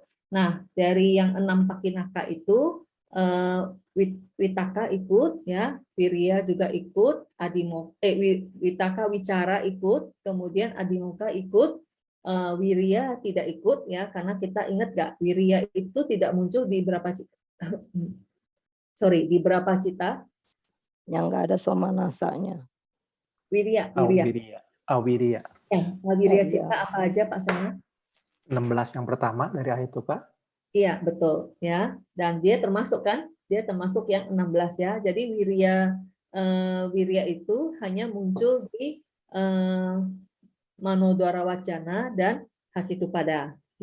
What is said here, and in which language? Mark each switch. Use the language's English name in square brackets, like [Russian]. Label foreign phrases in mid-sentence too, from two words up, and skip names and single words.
[Indonesian] Nah, dari yang 6 pakinaka itu witaka ikut ya, wiriya juga ikut, [Pali] witaka wicara [Indonesian] ikut, kemudian adimoka ikut, wiriya tidak ikut ya, karena kita ingat nggak, wiriya itu tidak muncul di berapa di berapa cita? Yang nggak ada somanasanya. Wiriya. Awiriya. Wiriya cita apa aja Pak Sana? 16 yang pertama dari Ahituka. Iya, betul ya. Dan dia termasuk kan? Dia termasuk yang 16 ya. Jadi wiriya itu hanya muncul di [Pali] manodwara wacana [Indonesian] dan hasitupada ya.